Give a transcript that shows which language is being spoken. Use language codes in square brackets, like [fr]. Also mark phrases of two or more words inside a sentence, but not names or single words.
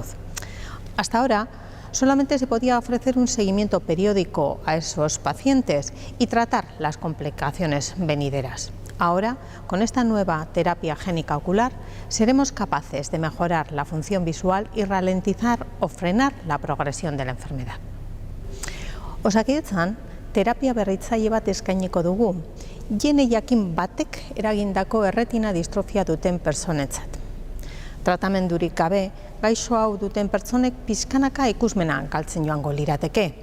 [es] Hasta ahora, solamente se podía ofrecer un seguimiento periódico a esos pacientes y tratar las complicaciones venideras. Ahora, con esta nueva terapia génica ocular, seremos capaces de mejorar la función visual y ralentizar o frenar la progresión de la enfermedad. [eu] Osakidetzan, terapia berritzaile bat eskainiko dugu, gene jakin batek eragindako erretina distrofia duten pertsonentzat. Tratamendurik gabe, gaixo hau duten pertsonek pixkanaka ikusmena galtzen joango lirateke.